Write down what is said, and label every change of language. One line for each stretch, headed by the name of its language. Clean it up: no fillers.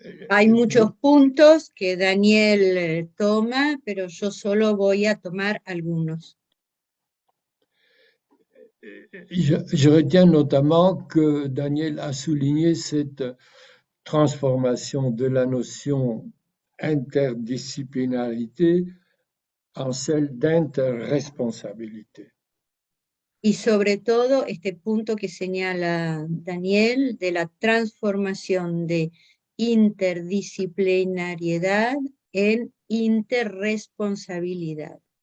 Spanish: Hay muchos puntos que Daniel toma, pero yo solo voy a tomar algunos.
French: Je retiens notamment que Daniel a souligné cette transformation de la notion interdisciplinarité en celle d'interresponsabilité.
Spanish: Y sobre todo este punto que señala Daniel de la transformación de interdisciplinariedad en interresponsabilidad.